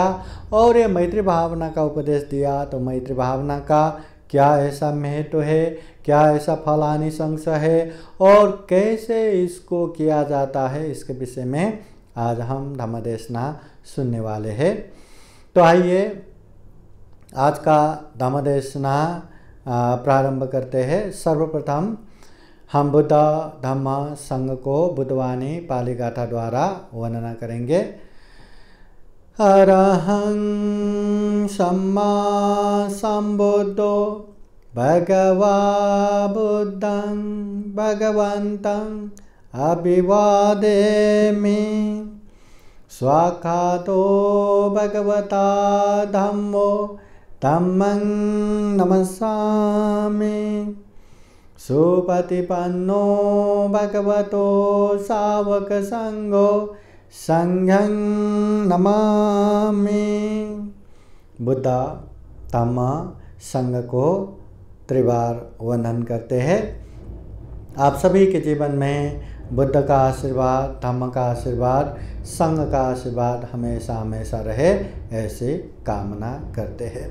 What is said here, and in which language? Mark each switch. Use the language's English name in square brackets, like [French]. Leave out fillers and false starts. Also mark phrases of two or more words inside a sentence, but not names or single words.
[Hindi] और ये मैत्री भावना का उपदेश दिया तो मैत्री भावना का क्या ऐसा महत्व है, क्या ऐसा फल आनिशंस है और कैसे इसको किया जाता है, इसके विषय में आज हम धम्मदेशना सुनने वाले हैं। तो आइए आज का धम्मदेशना प्रारंभ करते हैं। सर्वप्रथम हम बुद्ध धम्म संघ को बुद्धवाणी पाली गाथा द्वारा वर्णना करेंगे। [Pali] अरहं सम्मा संबुद्धो भगवा बुद्धं भगवन्तं अभिवादेमि स्वाखातो भगवता धम्मो धम्मं नमस्सामि सुपतिपन्नो भगवतो सावक संघो संघं नमामि। [Hindi] बुद्ध धम्म संघ को त्रिवार वंदन करते हैं। आप सभी के जीवन में बुद्ध का आशीर्वाद, धम्म का आशीर्वाद, संघ का आशीर्वाद हमेशा हमेशा रहे, ऐसी कामना करते हैं।